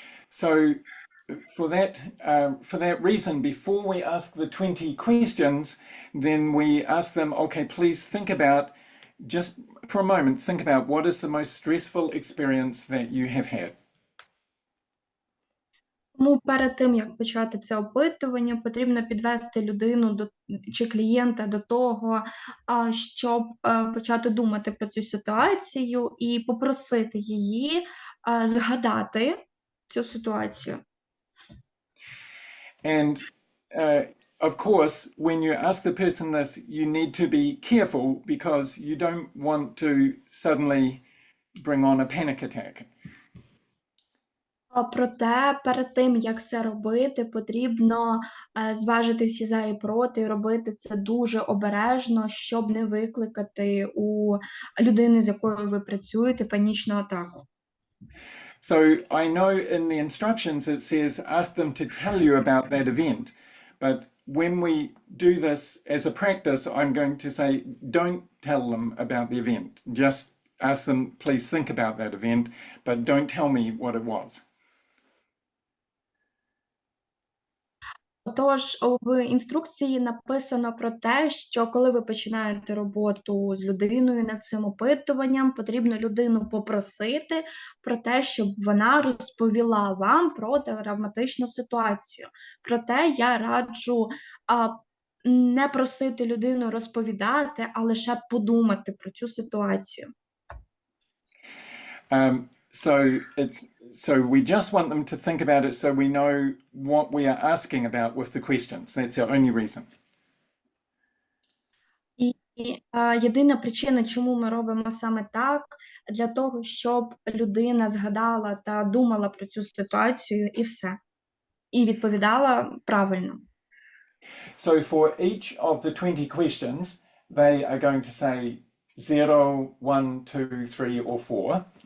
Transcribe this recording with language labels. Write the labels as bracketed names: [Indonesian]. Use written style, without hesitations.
[English] So for that reason, before we ask the 20 questions, then we ask them, okay, please think about, just for a moment, think about what is the most stressful experience that you have had. [Ukrainian] Тому перед тим, як почати це опитування, потрібно підвести людину чи клієнта до того, щоб почати думати про цю ситуацію і попросити її згадати цю ситуацію. [English] And of course, when you ask the person this, you need to be careful because you don't want to suddenly bring on a panic attack. [Ukrainian] Проте, перед тим, як це робити, потрібно зважити всі за і проти, і робити це дуже обережно, щоб не викликати у людини, з якою ви працюєте, панічну атаку. [English] So I know in the instructions it says ask them to tell you about that event, but when we do this as a practice, I'm going to say don't tell them about the event. Just ask them, please think about that event, but don't tell me what it was. [Ukrainian] Отож, в інструкції написано про те, що коли ви починаєте роботу з людиною над цим опитуванням, потрібно людину попросити про те, щоб вона розповіла вам про травматичну ситуацію. Проте я раджу не просити людину розповідати, а лише подумати про цю ситуацію. [English] So we just want them to think about it so we know what we are asking about with the questions. That's our only reason. [Ukrainian] І єдина причина, чому ми робимо саме так, для того, щоб людина згадала та думала про цю ситуацію і все. І відповідала правильно. [English] So for each of the 20 questions, they are going to say 0, 1, 2, 3 or 4.